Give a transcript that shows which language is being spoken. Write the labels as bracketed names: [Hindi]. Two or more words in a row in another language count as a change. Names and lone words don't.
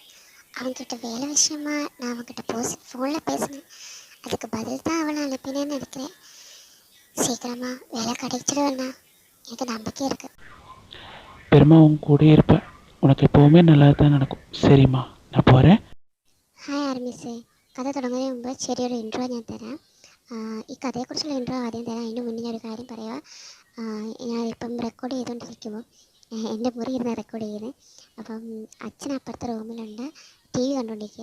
[Tamil] அவன்கிட்ட வேலை விஷயமா நான் அவன்கிட்ட ஃபோனில் பேசினேன். அதுக்கு பதில் தான் அவனை அனுப்பினேன்னு நினைக்கிறேன். சீக்கிரமாக வேலை கிடைச்சிடுவேண்ணா, எனக்கு நம்பிக்கை இருக்குது. பெருமா உன் கூட இருப்பேன், உனக்கு எப்போவுமே நல்லா தான் நடக்கும். சரிம்மா, நான் പോരെ. [Malayalam] ഹായ് ആർമിസേ, കഥ തുടങ്ങുന്നതിന് മുമ്പ് ചെറിയൊരു ഇൻട്രോ ഞാൻ തരാം. ഈ കഥയെക്കുറിച്ചുള്ള ഇൻട്രോ ആദ്യം തരാം. അതിന് മുന്നേ ഞാനൊരു കാര്യം പറയാം. ഞാനിപ്പം റെക്കോർഡ് ചെയ്തുകൊണ്ടിരിക്കുമ്പോൾ എൻ്റെ മുറി ഇരുന്ന് റെക്കോർഡ് ചെയ്യുന്നത്. അപ്പം അച്ഛൻ അപ്പുറത്തെ റൂമിലുണ്ട്, ടി വി കണ്ടുകൊണ്ടിരിക്കുക.